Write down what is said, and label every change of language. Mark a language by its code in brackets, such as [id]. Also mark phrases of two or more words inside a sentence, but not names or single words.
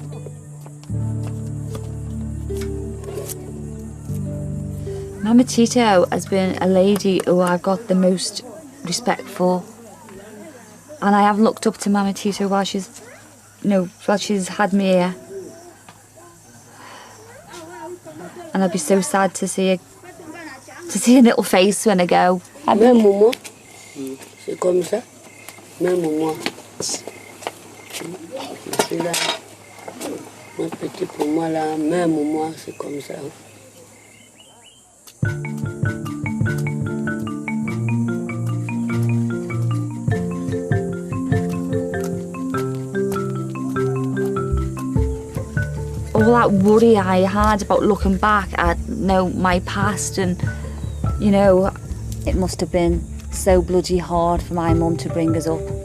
[en] Mama Tito has been a lady who I've got the most respect for, and I have looked up to Mama Tito while she's had me here, and I'd be so sad to see her little face when I go. [fr] C'est comme ça. Même moi. C'est là. Mon petit pour moi là, même moi, c'est comme ça. [en] All that worry I had about looking back at my past, and it must have been so bloody hard for my mum to bring us up.